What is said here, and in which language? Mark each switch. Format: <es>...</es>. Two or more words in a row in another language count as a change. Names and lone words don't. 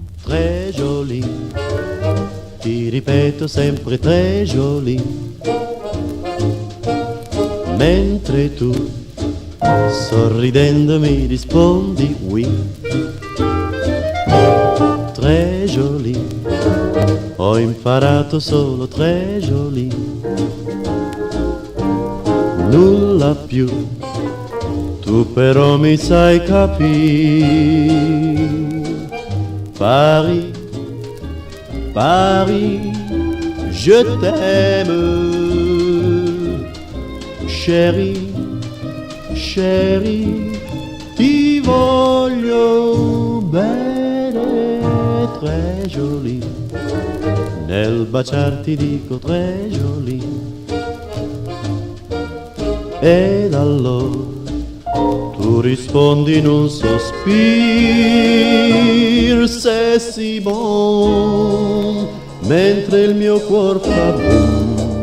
<fr>très jolie,</fr> <it>ti ripeto sempre</it> <fr>très jolie,</fr> <it>mentre tu sorridendo mi rispondi</it> <fr>oui, très jolie,</fr> <it>ho imparato solo</it> <fr>très jolie,</fr> <it>nulla più, tu però mi sai capire.</it> <fr>Paris, Paris, je t'aime, chérie, chérie,</fr> <it>ti voglio bene,</it> <fr>très jolie,</fr> <it>nel baciarti dico</it> <fr>très jolie,</fr> <it>ed allora tu rispondi in un sospiro,</it> <fr>c'est si bon,</fr> <it>mentre il mio cuor fa boom.</it>